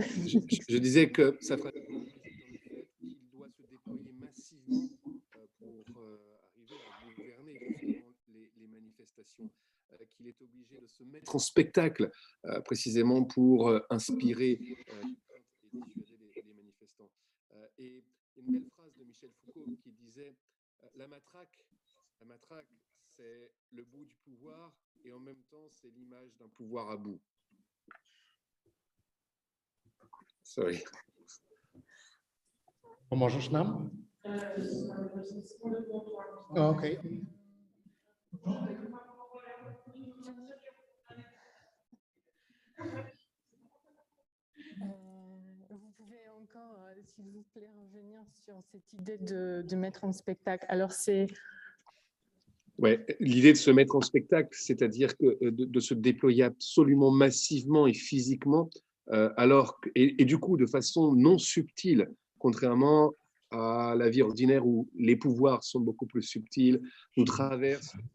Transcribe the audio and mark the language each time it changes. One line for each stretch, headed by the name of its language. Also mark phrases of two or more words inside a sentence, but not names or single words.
French: Je disais que ça ferait qu'il doit se déployer massivement pour arriver à gouverner justement les manifestations, qu'il est obligé de se mettre en spectacle précisément pour inspirer et dissuader les manifestants. Et une belle phrase de Michel Foucault qui disait la matraque, c'est le bout du pouvoir et en même temps, c'est l'image d'un pouvoir à bout.
English: Sorry.
Polish: Pomożesz nam? Okej.
French: Vous pouvez encore, s'il vous plaît, revenir sur cette idée de mettre en spectacle. Alors, c'est... Ouais, l'idée de se mettre en spectacle, c'est-à-dire que de se déployer absolument massivement et physiquement, et du coup de façon non subtile, contrairement à la vie ordinaire où les pouvoirs sont beaucoup plus subtils, nous traversent